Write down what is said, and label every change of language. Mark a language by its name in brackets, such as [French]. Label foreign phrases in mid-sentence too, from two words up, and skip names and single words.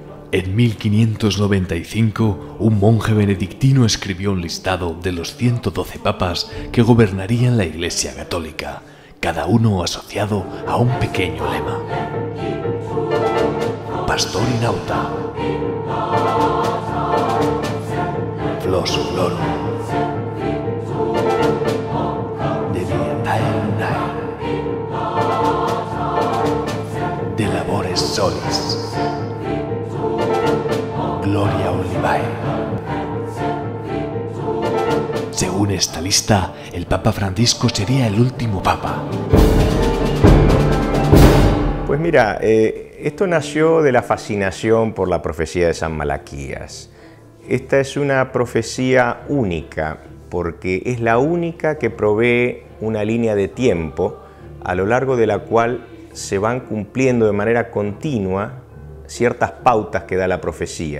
[Spanish] En 1595, un monje benedictino escribió un listado de los 112 papas que gobernarían la Iglesia Católica, cada uno asociado a un pequeño lema. [Latin] Pastor in auta, Flos florum, De Dietae Lunae, De Labores Solis, Gloria Olivae. [Spanish] Según esta lista, el Papa Francisco sería el último Papa. Pues mira, esto nació de la fascinación por la profecía de San Malaquías. Esta es una profecía única, porque es la única que provee una línea de tiempo a lo largo de la cual se van cumpliendo de manera continua ciertas pautas que da la profecía.